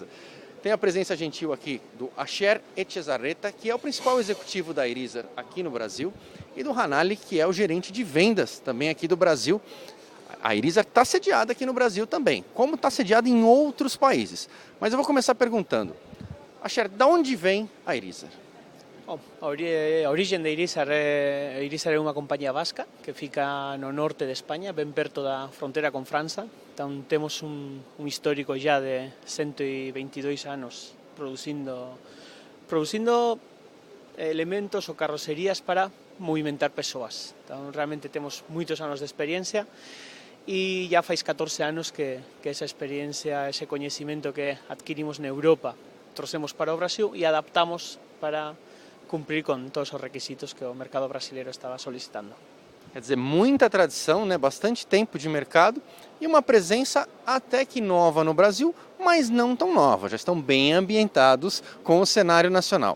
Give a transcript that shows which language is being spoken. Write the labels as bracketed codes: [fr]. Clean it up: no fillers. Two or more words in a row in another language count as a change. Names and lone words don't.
[pt] Tem a presença gentil aqui do Asher Etchezarreta, que é o principal executivo da Irizar aqui no Brasil, e do Hanali, que é o gerente de vendas também aqui do Brasil. A Irizar está sediada aqui no Brasil também, como está sediada em outros países. Mas eu vou começar perguntando, Asher, de onde vem a Irizar? Bom, [gl] a origen de Irizar é unha compañía vasca que fica no norte de España, ben perto da frontera con França. Entón, temos un histórico ya de 122 anos producindo elementos ou carrocerías para movimentar persoas. Entón, realmente temos moitos anos de experiencia e já faz 14 anos que esa experiencia, ese coñecimento que adquirimos na Europa, trouxemos para o Brasil e adaptamos para cumprir com todos os requisitos que o mercado brasileiro estava solicitando. [pt] Quer dizer, muita tradição, né? Bastante tempo de mercado e uma presença até que nova no Brasil, mas não tão nova, já estão bem ambientados com o cenário nacional.